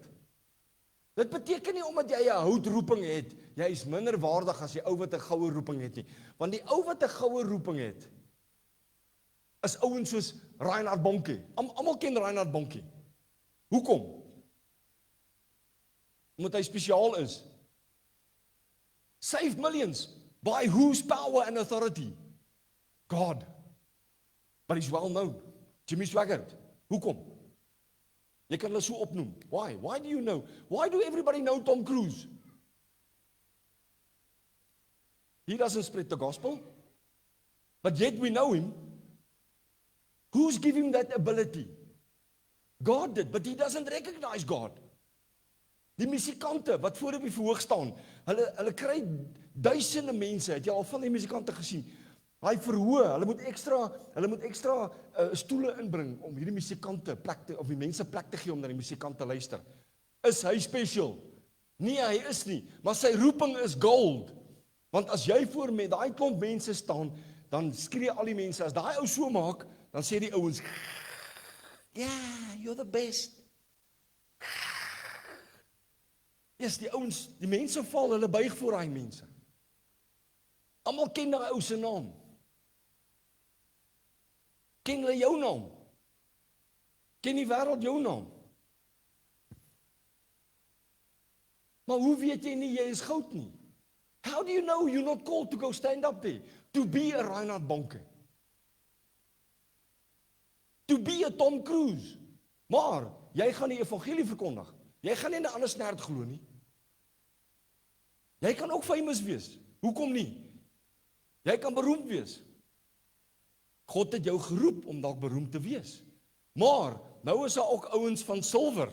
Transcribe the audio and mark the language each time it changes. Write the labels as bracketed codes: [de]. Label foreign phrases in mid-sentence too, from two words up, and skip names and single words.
[af] Dit beteken nie omdat jy 'n houtroeping het, jy is minder waardig as die ou wat 'n goue roeping het nie. Want die ou wat 'n goue roeping het, is ouens soos Reinhard Bonke. Almal ken Reinhard Bonke. Hoekom? Omdat hy spesiaal is. [en] Save millions. By whose power and authority? God. But he's well known. [af] Jimmy Swaggart. Hoekom? Jy kan hulle so opnoem. [en] Why? Why do you know? Why do everybody know Tom Cruise? He doesn't spread the gospel. But yet we know him. Who's giving him that ability? God did, but he doesn't recognize God. [af] Die musikante wat voor op die verhoog staan, hulle kry duisende mense. Het jy al van die musikante gesien? Hy verhoog, hulle moet ekstra stoele inbring om hierdie musikante plek te, of die mense plek te gee om na die musikante luister. Is hy special? Nee, hy is nie, maar sy roeping is gold. Want as jy voor met daai klomp mense staan, dan skree al die mense, as daai ou so maak, dan sê die ouens, [en] yeah, you're the best. Yes, [af] die ouens, die mense val, hulle buig voor daai mense. Almal ken daai ou se naam. Ken hulle jou naam? Ken die wêreld jou naam? Maar hoe weet jy nie jy is goud nie? [en] How do you know you're not called to go stand up there? To be a Reinhard Bonke. To be a Tom Cruise. [af] Maar, jy gaan die evangelie verkondig. Jy gaan nie na ander snert glo nie. Jy kan ook famous wees. Hoekom nie? Jy kan beroemd wees. God het jou geroep om dalk beroemd te wees. Maar, nou is daar ook ouens van silwer.